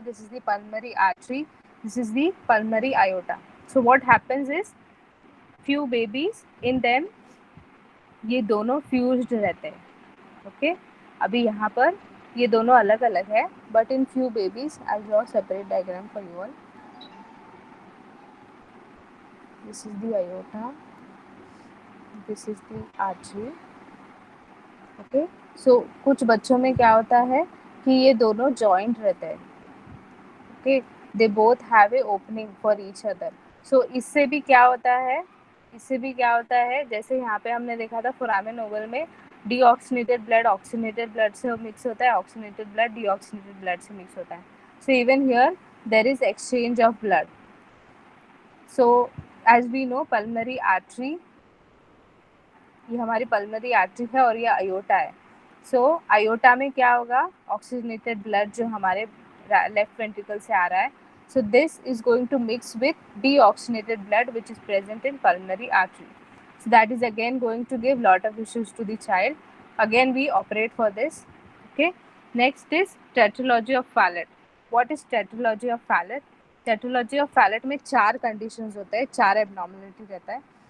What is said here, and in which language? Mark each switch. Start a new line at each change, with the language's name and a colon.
English: This is the pulmonary artery, this is the pulmonary aorta. So what happens is few babies in them
Hindi: ये दोनों fused रहते हैं. Okay, अभी यहाँ पर ये दोनों अलग अलग है,
English: But in few babies I'll draw separate diagram for you all. This is the aorta, this is the artery.
Hindi: Okay, सो कुछ बच्चों में क्या होता है कि ये दोनों जॉइंट रहते हैं.
English: Okay, they both have a opening for each other.
Hindi: सो इससे भी क्या होता है, इससे भी क्या होता है, जैसे यहाँ पे हमने देखा था फोरामेन ओवल में डीऑक्सीनेटेड ब्लड ऑक्सीनेटेड ब्लड से मिक्स होता है, ऑक्सीनेटेड ब्लड डीऑक्सीनेटेड ब्लड से मिक्स होता है.
English: So even here there is exchange of blood. So as we know pulmonary artery,
Hindi: ये हमारी पल्मनरी आर्टरी है और ये अयोटा है. सो अयोटा में क्या होगा, ऑक्सीजनेटेड ब्लड जो हमारे लेफ्ट वेंट्रिकल से आ रहा है,
English: so this is going to mix with deoxygenated blood which is present in pulmonary artery. So that is again going to give lot of issues to the child. Again we operate for this. Okay, next is tetralogy of Fallot. What is tetralogy of Fallot?
Hindi: tetralogy of Fallot में 4 conditions होते हैं, 4 abnormality रहता है.